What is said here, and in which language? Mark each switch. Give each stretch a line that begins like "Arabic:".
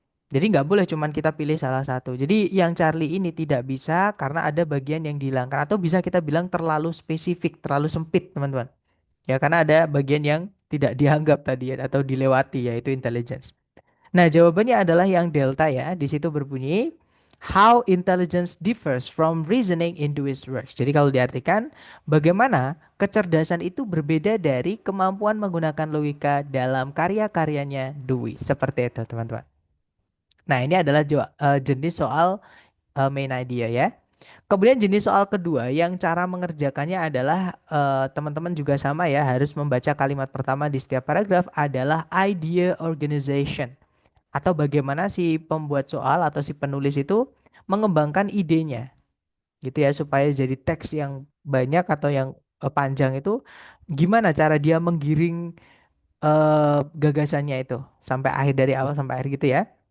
Indonesian: Jadi nggak boleh cuman kita pilih salah satu. Jadi yang Charlie ini tidak bisa karena ada bagian yang dihilangkan atau bisa kita bilang terlalu spesifik, terlalu sempit, teman-teman. Ya karena ada bagian yang tidak dianggap tadi ya, atau dilewati yaitu intelligence. Nah, jawabannya adalah yang delta ya.
English: Di situ berbunyi how intelligence differs from reasoning in Dewey's works.
Indonesian: Jadi kalau diartikan bagaimana kecerdasan itu berbeda dari kemampuan menggunakan logika dalam karya-karyanya Dewey. Seperti itu, teman-teman. Nah, ini adalah jenis soal main idea ya. Kemudian jenis soal kedua yang cara mengerjakannya adalah teman-teman juga sama ya, harus membaca kalimat pertama di setiap paragraf adalah idea organization atau bagaimana si pembuat soal atau si penulis itu mengembangkan idenya gitu ya supaya jadi teks yang banyak atau yang panjang itu gimana cara dia menggiring gagasannya itu sampai akhir dari awal sampai akhir gitu ya.